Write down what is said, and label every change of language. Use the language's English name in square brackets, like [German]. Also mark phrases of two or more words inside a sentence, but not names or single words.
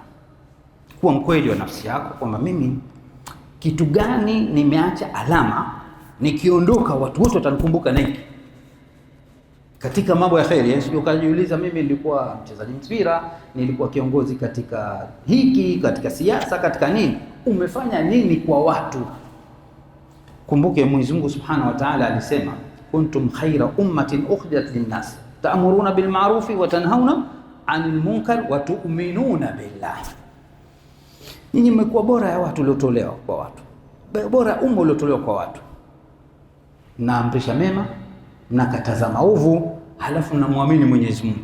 [Swahili] Kuwa mkweli wa nafsi yako kwamba mimi kitu gani nimeacha alama, nikiondoka watu wote watanikumbuka nini katika mambo ya kheri. Sio ukajiuliza mimi nilikuwa mchezaji mpira, nilikuwa kiongozi katika hiki, katika siasa, katika nini. Umefanya nini kwa watu? Kumbuke Mwenyezi Mungu [Arabic] سبحانه وتعالى [Swahili] alisema, [Arabic] كنتم خير أمة أخرجت للناس تأمرون بالمعروف وتنهون عن المنكر وتؤمنون بالله. [Swahili] Nyinyi mmekuwa bora ya watu uliotolewa kwa watu, bora umma uliotolewa kwa watu. Naamrisha mema mnakataza maovu, halafu mnamwamini Mwenyezi Mungu.